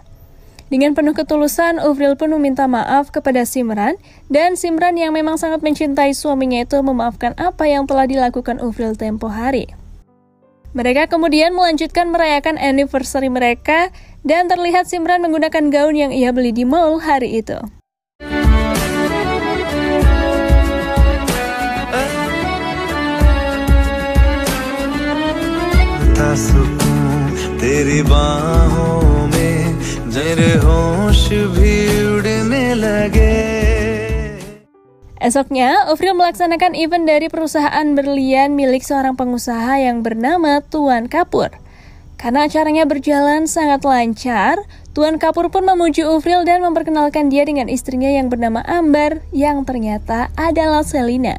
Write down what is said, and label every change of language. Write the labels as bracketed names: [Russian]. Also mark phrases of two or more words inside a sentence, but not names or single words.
[Indonesian] Dengan penuh ketulusan, Urfil pun meminta maaf kepada Simran, dan Simran yang memang sangat mencintai suaminya itu memaafkan apa yang telah dilakukan Urfil tempo hari. Mereka kemudian melanjutkan merayakan anniversary mereka, dan terlihat Simran menggunakan gaun yang ia beli di mall hari itu. [Hindi] तेरी बाहों में मेरे होश भी उड़ने लगे. [Indonesian] Esoknya, Urfil melaksanakan event dari perusahaan berlian milik seorang pengusaha yang bernama Tuan Kapur. Karena acaranya berjalan sangat lancar, Tuan Kapur pun memuji Urfil dan memperkenalkan dia dengan istrinya yang bernama Ambar, yang ternyata adalah Selina.